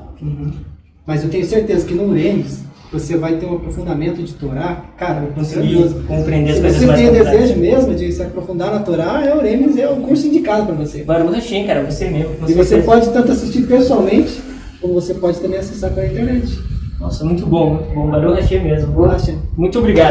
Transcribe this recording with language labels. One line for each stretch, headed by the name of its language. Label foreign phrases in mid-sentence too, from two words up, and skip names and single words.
Portuguese: Mas eu tenho certeza que no Remes você vai ter um aprofundamento de Torá, cara, eu consegui compreender as coisas. coisas Se você mais tem complexas. desejo mesmo de se aprofundar na Torá, o Remes é o curso indicado para você.
Hebrew: ברוך השם,
Portuguese: cara, você mesmo. E você pode tanto assistir pessoalmente, como você pode também acessar pela internet. Nossa, muito bom, muito bom.
Hebrew: ברוך השם mesmo. ברוך השם.
Portuguese: Muito obrigado.